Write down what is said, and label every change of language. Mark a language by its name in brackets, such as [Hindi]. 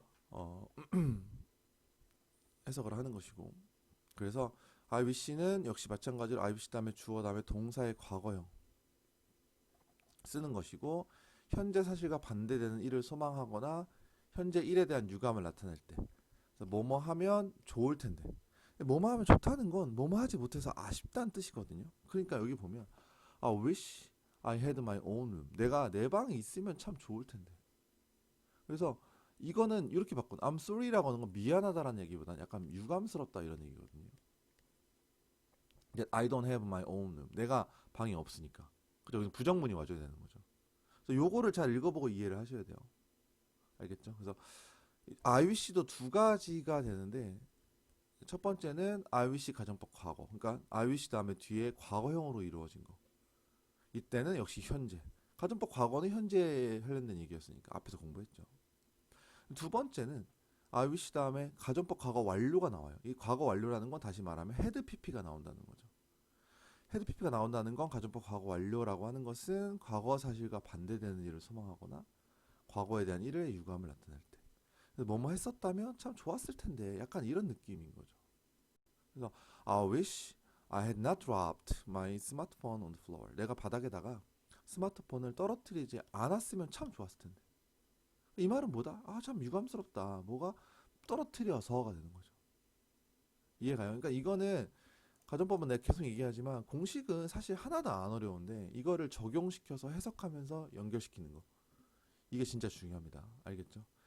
[Korean] 어, 해석을 하는 것이고, 그래서 I wish는 역시 마찬가지로 I wish 다음에 주어 다음에 동사의 과거형 쓰는 것이고, 현재 사실과 반대되는 일을 소망하거나 현재 일에 대한 유감을 나타낼 때, 뭐뭐 하면 좋을 텐데, 뭐뭐 하면 좋다는 건 뭐뭐 하지 못해서 아쉽다는 뜻이거든요. 그러니까 여기 보면 [English] I wish I had my own room. [Korean] 내가 내 방이 있으면 참 좋을 텐데. 그래서 이거는 이렇게 바꾼 [English] I'm sorry [Korean] 라고 하는 건 미안하다라는 얘기보다는 약간 유감스럽다 이런 얘기거든요. [English] I don't have my own room. [Korean] 내가 방이 없으니까. 그죠? 여기서 부정문이 와줘야 되는 거죠. 그래서 요거를 잘 읽어보고 이해를 하셔야 돼요. 알겠죠? 그래서 I wish도 두 가지가 되는데, 첫 번째는 I wish 가정법 과거. 그러니까 I wish 다음에 뒤에 과거형으로 이루어진 거. 이때는 역시 현재. 가정법 과거는 현재에 관련된 얘기였으니까 앞에서 공부했죠. 두 번째는 I wish 다음에 가정법 과거 완료가 나와요. 이 과거 완료라는 건 다시 말하면 had pp가 나온다는 거죠. had pp가 나온다는 건 가정법 과거 완료라고 하는 것은 과거 사실과 반대되는 일을 소망하거나 과거에 대한 일의 유감을 나타낼 때. 뭐뭐 했었다면 참 좋았을 텐데, 약간 이런 느낌인 거죠. 그래서 [English] I wish I had not dropped my smartphone on the floor. [Korean] 내가 바닥에다가 스마트폰을 떨어뜨리지 않았으면 참 좋았을 텐데. 이 말은 뭐다? 아, 참 유감스럽다. 뭐가 떨어뜨려서가 되는 거죠. 이해가요? 그러니까 이거는 가정법은 내가 계속 얘기하지만 공식은 사실 하나도 안 어려운데 이거를 적용시켜서 해석하면서 연결시키는 거. 이게 진짜 중요합니다. 알겠죠?